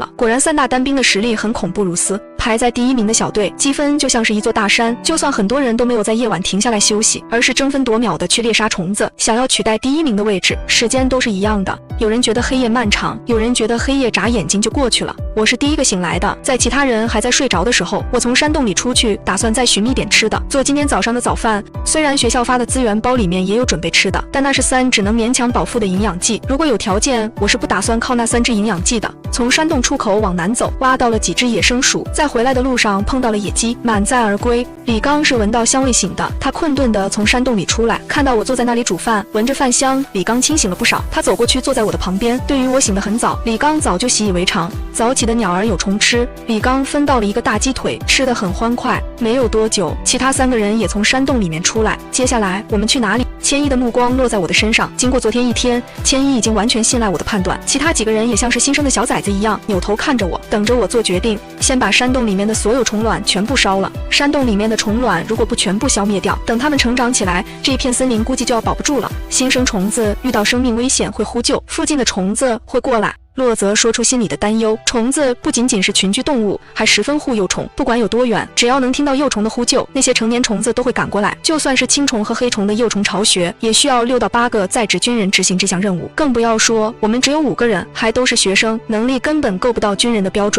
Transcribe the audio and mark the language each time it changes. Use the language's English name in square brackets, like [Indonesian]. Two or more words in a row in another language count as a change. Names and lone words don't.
[Chinese] 果然3大單兵的實力很恐怖如斯，排在第一名的小隊積分就像是一座大山，就算很多人都沒有在夜晚停下來休息，而是争分夺秒的去獵殺虫子，想要取代第一名的位置，時間都是一樣的。有人覺得黑夜漫長，有人觉得黑夜眨眼睛就過去了。我是第一個醒來的，在其他人還在睡着的時候，我從山洞裡出去，打算再尋覓點吃的，做今天早上的早飯。雖然學校發的資源包裡面也有準備吃的，但那是3只能勉強飽腹的營養劑，如果有條件，我是不打算靠那3支營養劑的。從山洞出口往南走，挖到了幾隻野生鼠，在回來的路上碰到了野雞，滿載而歸。李剛是聞到香味醒的，他困頓地從山洞裡出來，看到我坐在那裡煮飯，聞着飯香，李剛清醒了不少。他走過去坐在我的旁邊，對於我醒得很早，李剛早就習以為常。早起的鳥兒有蟲吃，李剛分到了一個大雞腿，吃得很歡快。沒有多久，其他3個人也從山洞裡面出來。接下來我們去哪裡？千一的目光落在我的身上，經過昨天一天，千一已經完全信賴我的判斷，其他幾個人也像是新生的小崽子一樣，扭頭看着我，等着我做決定。先把山洞裡面的所有蟲卵全部燒了，山洞裡面的蟲卵如果不全部消滅掉，等它們成長起來，這一片森林估計就要保不住了。新生虫子遇到生命危險會呼救，附近的虫子会過來。洛澤說出心裡的擔憂，蟲子不僅僅是群居動物，還十分護幼蟲，不管有多遠，只要能聽到幼蟲的呼救，那些成年蟲子都會趕過來。就算是青蟲和黑蟲的幼蟲巢穴，也需要6到8個在職軍人執行這項任務，更不要說我們只有5個人，還都是學生，能力根本夠不到軍人的標準。